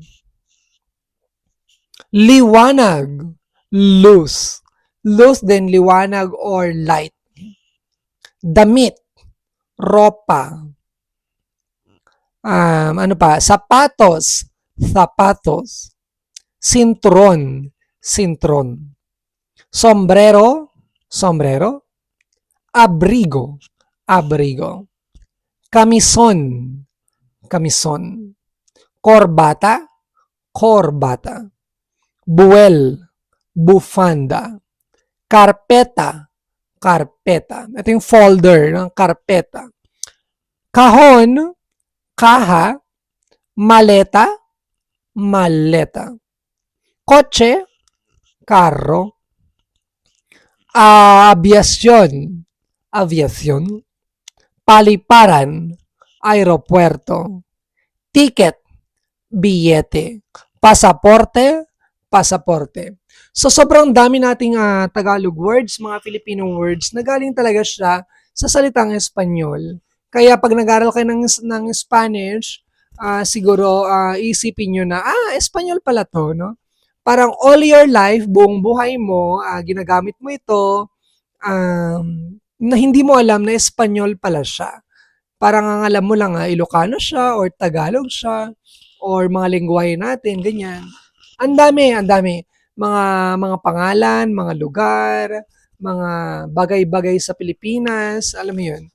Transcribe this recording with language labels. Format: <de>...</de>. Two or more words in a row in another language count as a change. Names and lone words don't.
<tl>Liwanag, luz. Luz din, liwanag</tl> <en>or light.</en> <tl>Damit, ropa. Ano pa? Sapatos, sapatos. Sintron, sintron. Sombrero, sombrero. Abrigo, abrigo. Kamison, kamison. Corbata, corbata. Buwel, bufanda. Carpeta, carpeta. Ito yung folder ng carpeta. Kahon, kaha. Maleta, maleta. Kotse, carro.</tl> <es>Aviación, aviación.</es> <tl>Paliparan, aeropuerto. Ticket, billete. Pasaporte, pasaporte. So sobrang dami nating Tagalog words, mga Filipino words na galing talaga siya sa salitang Espanyol. Kaya pag nag-aral kayo ng Spanish, siguro isipin nyo na, Espanyol pala to, no? Parang</tl> <en>all your life,</en> <tl>buong buhay mo, ginagamit mo ito, na hindi mo alam na Espanyol pala siya. Parang ang alam mo lang, Ilocano siya, or Tagalog siya, or mga lengguwahe natin, ganyan. Ang dami, ang dami. Mga pangalan, mga lugar, mga bagay-bagay sa Pilipinas, alam mo yun.</tl>